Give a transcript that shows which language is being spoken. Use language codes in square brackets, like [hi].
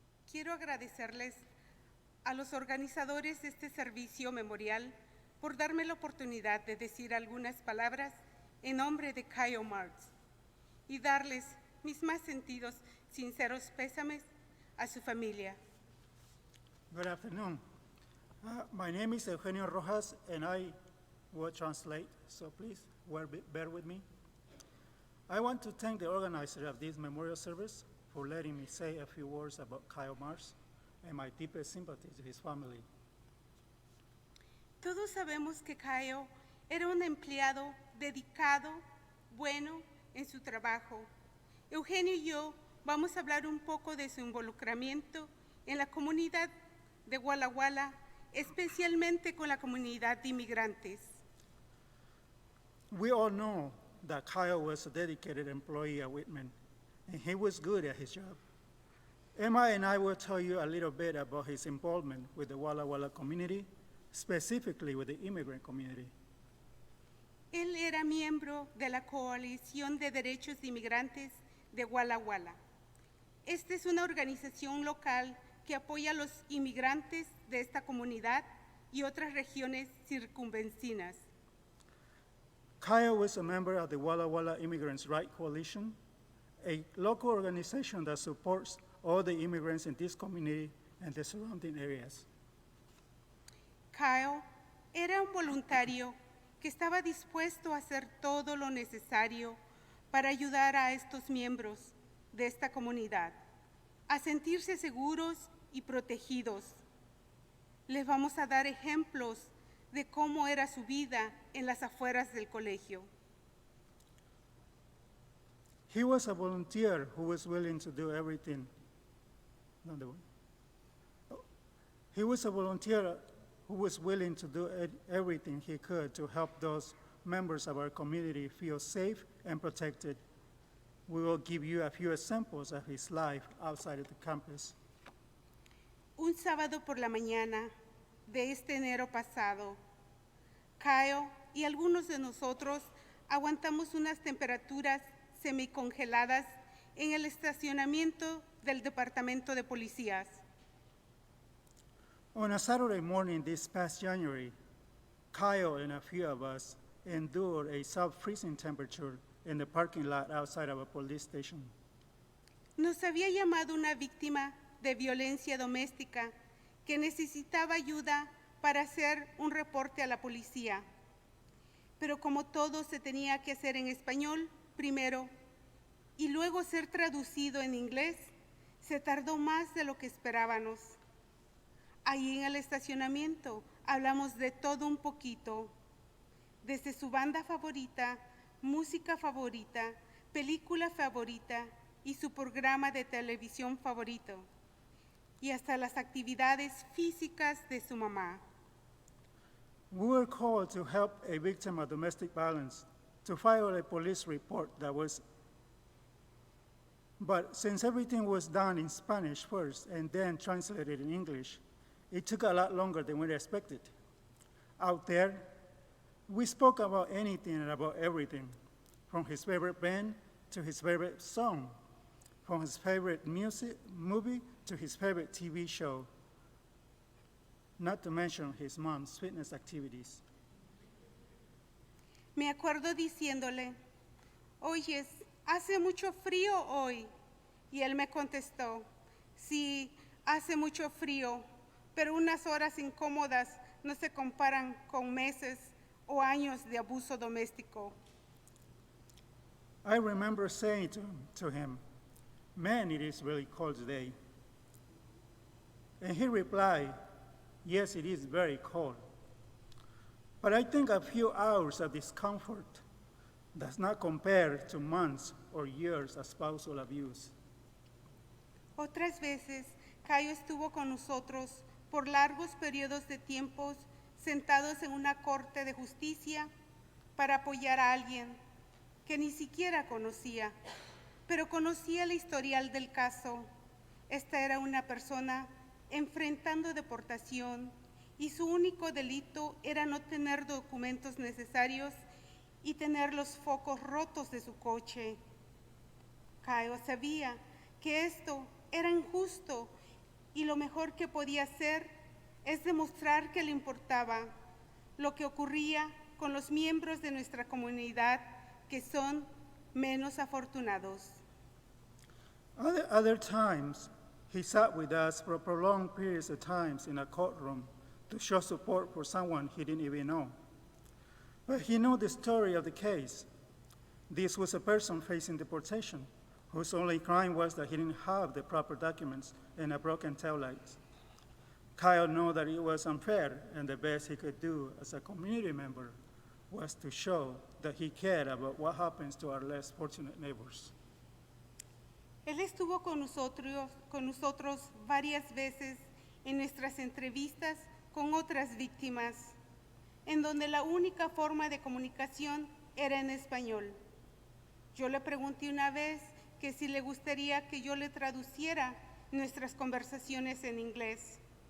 [es] Quiero agradecerles a los organizadores de este servicio memorial por darme la oportunidad de decir algunas palabras en nombre de Kyle Martz y darles mis más sentidos, sinceros pésames a su familia. [en] Good afternoon. My name is Eugenio Rojas, and I will translate, so please bear with me. I want to thank the organizer of this memorial service for letting me say a few words about Kyle Martz and my deepest sympathy to his family. [es] Todos sabemos que Kyle era un empleado dedicado, bueno en su trabajo. Eugenio y yo vamos a hablar un poco de su involucramiento en la comunidad de Walla Walla, especialmente con la comunidad de inmigrantes. [en] We all know that Kyle was a dedicated employee at Whitman, and he was good at his job. Emma and I will tell you a little bit about his involvement with the Walla Walla community, specifically with the immigrant community. [es] Él era miembro de la Coalición de Derechos de Inmigrantes de Walla Walla. Esta es una organización local que apoya a los inmigrantes de esta comunidad y otras regiones circunvecinas. Kyle was a member of the Walla Walla Immigrants' Rights Coalition, a local organization that supports all the immigrants in this community and the surrounding areas. Kyle era un voluntario que estaba dispuesto a hacer todo lo necesario para ayudar a estos miembros de esta comunidad a sentirse seguros y protegidos. Les vamos a dar ejemplos de cómo era su vida en las afueras del colegio. [en] He was a volunteer who was willing to do everything. He was a volunteer who was willing to do everything he could to help those members of our community feel safe and protected. We will give you a few examples of his life outside of the campus. [es] Un sábado por la mañana de este enero pasado, Kyle y algunos de nosotros aguantamos unas temperaturas semicongeladas en el estacionamiento del Departamento de Policías. [en] On a Saturday morning this past January, Kyle and a few of us endured a sub-freezing temperature in the parking lot outside of a police station. [es] Nos había llamado una víctima de violencia doméstica que necesitaba ayuda para hacer un reporte a la policía. Pero como todo se tenía que hacer en español primero y luego ser traducido en inglés, se tardó más de lo que esperábamos. Ahí en el estacionamiento hablamos de todo un poquito, desde su banda favorita, música favorita, película favorita y su programa de televisión favorito, y hasta las actividades físicas de su mamá. [en] We were called to help a victim of domestic violence to file a police report but since everything was done in Spanish first and then translated in English, it took a lot longer than we expected. Out there, we spoke about anything and about everything, from his favorite band to his favorite song, from his favorite movie to his favorite TV show, not to mention his mom's fitness activities. [es] Me acuerdo diciéndole, oyes, ¿hace mucho frío hoy? Y él me contestó, sí, hace mucho frío, pero unas horas incómodas no se comparan con meses o años de abuso doméstico. [en] I remember saying to him, man, it is really cold today. And he replied, yes, it is very cold. But I think a few hours of discomfort does not compare to months or years of spousal abuse. [es] Otras veces, Cayo estuvo con nosotros por largos periodos de tiempos sentados en una corte de justicia para apoyar a alguien que ni siquiera conocía, pero conocía el historial del caso. Esta era una persona enfrentando deportación y su único delito era no tener documentos necesarios y tener los focos rotos de su coche. Kyle sabía que esto era injusto y lo mejor que podía hacer es demostrar que le importaba lo que ocurría con los miembros de nuestra comunidad que son menos afortunados. [en] Other times, he sat with us for prolonged periods of times in a courtroom to show support for someone he didn't even know. But he knew the story of the case. This was a person facing deportation, whose only crime was that he didn't have the proper documents and a broken taillight. Kyle knew that it was unfair, and the best he could do as a community member was to show that he cared about what happens to our less fortunate neighbors. [es] Él estuvo con nosotros varias veces en nuestras entrevistas con otras víctimas, en donde la única forma de comunicación era en español. Yo le pregunté una vez que si le gustaría que yo le traduciera nuestras conversaciones en inglés.